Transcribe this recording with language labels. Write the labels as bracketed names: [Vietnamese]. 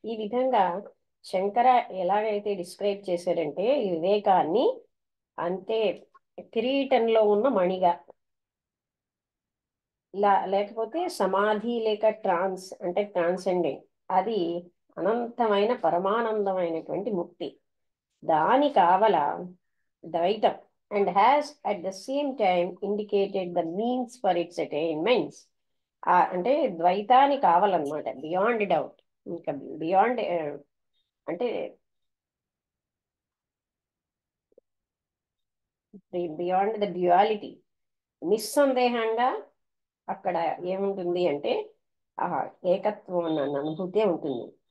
[Telugu] ఈ విధంగా శంకర ఎలాగైతే డిస్క్రైబ్ చేశారంటే ఈ వివేకాన్ని అంటే కిరీటంలో ఉన్న మణిగా, లేకపోతే సమాధి లేక ట్రాన్స్ అంటే ట్రాన్సెండెంట్, అది అనంతమైన పరమానందమైనటువంటి ముక్తి. దాని కావల ద్వైతం [English] and has at the same time indicated the means for its attainments. [Telugu] అంటే ద్వైతాన్ని కావాలన్నమాట, బియాండ్ డౌట్. ఇంకా బియాండ్ అంటే [English] beyond the duality, [Telugu] నిస్సందేహంగా అక్కడ ఏముంటుంది అంటే ఆ ఏకత్వం అన్న అనుభూతి ఉంటుంది.